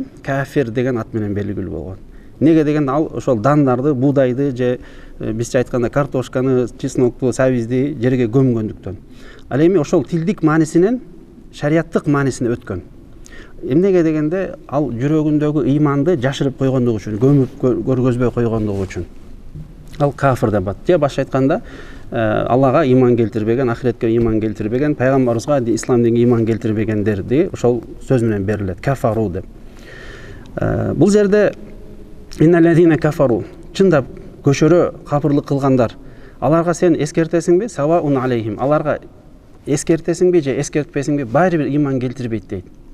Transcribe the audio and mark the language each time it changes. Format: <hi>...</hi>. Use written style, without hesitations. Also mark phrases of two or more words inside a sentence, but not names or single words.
<ky>Кафир деген ат менен белгилүү болгон. Неге дегенде ал ошол дандарды, буудайды же бизче айтканда картошканы, чеснокту, сабизди жерге көмгөндүктөн. Ал эми ошол тилдик маанисинен шариаттык маанисине өткөн. Эмнеге дегенде ал жүрөгүндөгү иманды жашырып койгондугу үчүн, көмүп көргөзбөй койгондугу үчүн. Ал кафир деп ат. Же башка айтканда Аллага иман келтирбеген, ахиретке иман келтирбеген, пайгамбарыбызга, ислам динге иман келтирбегендерди ошол сөз менен берилет. Кафару деп. Бул жерде</ky> <ar>إن الذين كفروا,</ar> <ky>чындап көшөрө капырлык кылгандар. аларга сен эскертесиңби?</ky> <ar>سواء عليهم.</ar> <ky>Аларга эскертесиңби же эскертпесиңби, баары бир ыйман келтирбейт дейт.</ky>